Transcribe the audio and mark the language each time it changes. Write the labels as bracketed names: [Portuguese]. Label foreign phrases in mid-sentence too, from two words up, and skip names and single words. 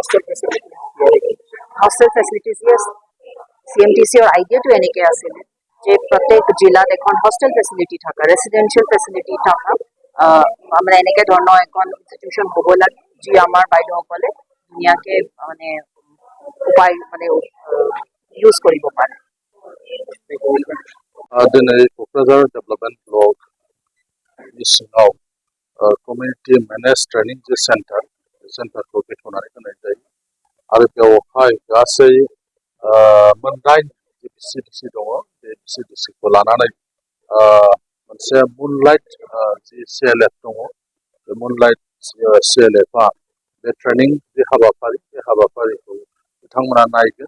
[English] hostel facilities, yes, [Assamese] CMTCৰ আইডিয়াটো এনেকৈ আছিলে যে প্ৰত্যেক জিলাত এখন [English] hostel facility [Assamese] থকা, [English] residential facility [Assamese] থকা মানে এনেকৈ ধৰণৰ এখন ইনষ্টিটিউশ্যন হ'ব লাগে যি আমাৰ বাইদেউসকলে ধুনীয়াকৈ মানে উপায় মানে ইউজ কৰিব পাৰে। [Bodo] दिनै क'क्राझार [English] development block [Bodo] सिङाव कमिउनिटि मेनेज ट्रेनिं जे सेन्टारखौ बेखेवनानै होनाय जायो। आरो बेवहाय गासै मोनदाइन जे BCDC दङ, बे BCDCखौ लानानै मोनसे मुनलाइट जि CLF दङ, बे मुनलाइट CLFआ बे ट्रेनिं जे हाबाफारि, बे हाबाफारिखौ बिथांमोना नायगोन।